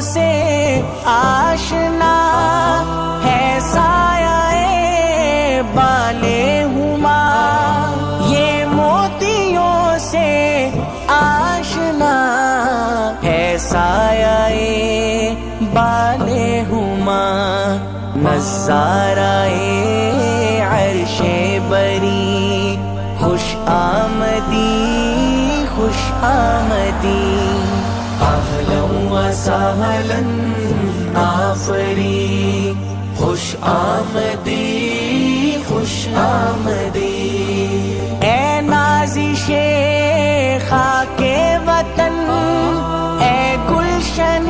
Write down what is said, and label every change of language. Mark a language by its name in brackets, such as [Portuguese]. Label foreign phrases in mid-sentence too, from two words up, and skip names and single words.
[Urdu] سے آشنا ہے سایہ بالے ہما، یہ موتیوں سے آشنا ہے سایہ بالے ہما، نظارہ عرش بری، خوش [Persian] آمدی خوش آمدی، [Arabic] اہلا و سہلا [Persian] آفرین، خوش آمدی خوش [Urdu] آمدی، اے نازش خاک وطن، اے گلشن